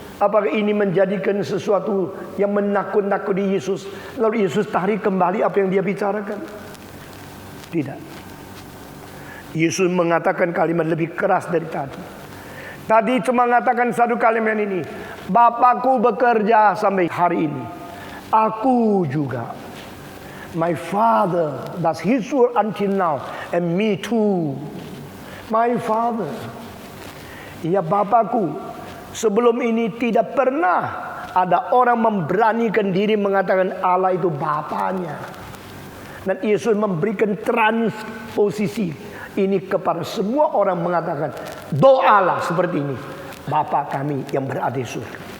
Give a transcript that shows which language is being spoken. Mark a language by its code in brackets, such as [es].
[id] Apakah ini menjadikan sesuatu yang menakut-nakuti Yesus, lalu Yesus tarik kembali apa yang dia bicarakan? Tidak. Yesus mengatakan kalimat lebih keras dari tadi. Tadi cuma mengatakan satu kalimat ini, Bapakku bekerja sampai hari ini, aku juga. [en] My Father does His work until now, and me too. My Father, [id] ya Bapakku. Sebelum ini tidak pernah ada orang memberanikan diri mengatakan Allah itu Bapaknya. Dan Yesus memberikan transposisi ini kepada semua orang, mengatakan doalah seperti ini, Bapa kami yang berada di surga.